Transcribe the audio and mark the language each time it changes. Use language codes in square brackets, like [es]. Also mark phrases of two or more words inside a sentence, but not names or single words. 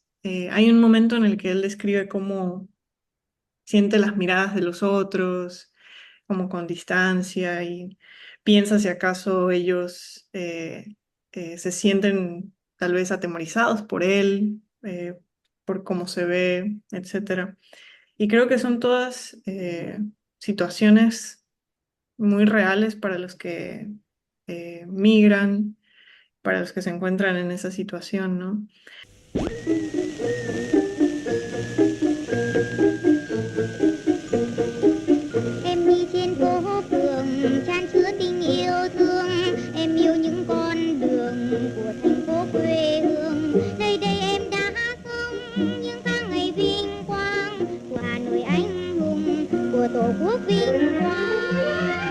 [es] Hay un momento en el que él describe cómo siente las miradas de los otros, como con distancia, y piensa si acaso ellos se sienten tal vez atemorizados por él, por cómo se ve, etcétera. Y creo que son todas situaciones muy reales para los que migran, para los que se encuentran en esa situación, ¿no? [vi] Em đi trên phố phường chan chứa tình yêu thương, em yêu những con đường của thành phố quê hương. Nơi đây em đã sống những tháng ngày vinh quang của Hà Nội anh hùng, của Tổ quốc vinh quang.